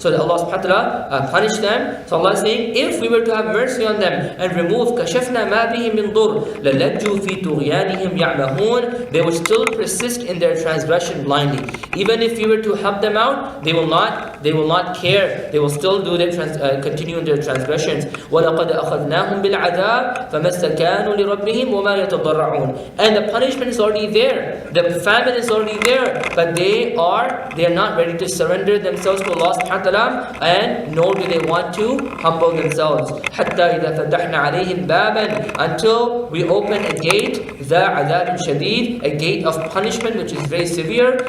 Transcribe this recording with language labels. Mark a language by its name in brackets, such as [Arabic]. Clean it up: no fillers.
[English] So that Allah subhanahu wa ta'ala punished them. So Allah is saying, if we were to have mercy on them and remove [Arabic] كَشَفْنَا مَا بِهِمْ مِنْ ضُرٍ لَلَجُّوا فِي طُغْيَانِهِمْ يَعْمَهُونَ, [English] they will still persist in their transgression blindly. Even if we were to help them out, they will not care. They will still continue in their transgressions. [Arabic] وَلَقَدْ أَخَذْنَاهُمْ بِالْعَذَابِ فَمَا اسْتَكَانُوا لِرَبِّهِمْ وَمَا يَتَضَرَّعُونَ, [English] and the punishment is already there. The famine is already there, but they are not ready to surrender themselves to Allah subhanahu wa ta'ala, and nor do they want to humble themselves. [Arabic] حَتَّى إِذَا فَتَحْنَا عَلَيْهِمْ بَابًا, [English] until we open a gate, [Arabic] ذَا عَذَابٍ شَدِيدٍ, [English] a gate of punishment which is very severe.